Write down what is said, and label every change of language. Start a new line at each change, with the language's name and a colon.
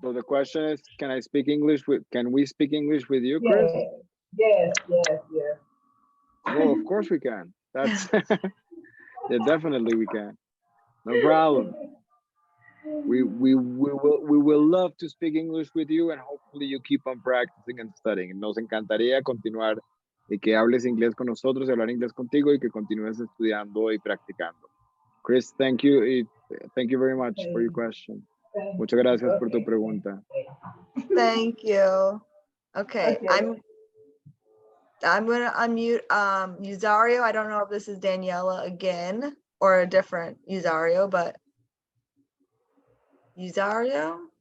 English: So the question is, can I speak English with? Can we speak English with you, Yes, Chris? yes, yes, yes. Oh, of course we can. That's yeah, definitely we can. No problem. We will love to speak English with you, and hopefully you keep on practicing and studying.
Spanish: Nos encantaría continuar y que hables inglés con nosotros, y hablar inglés contigo, y que continúes estudiando y practicando.
English: Chris, thank you very much for your question.
Spanish: Muchas gracias por tu
English: Okay.
Spanish: pregunta.
English: Thank you. Okay, Okay. I'm gonna unmute Usario. I don't know if this is Daniela again or a different Usario, but Usario.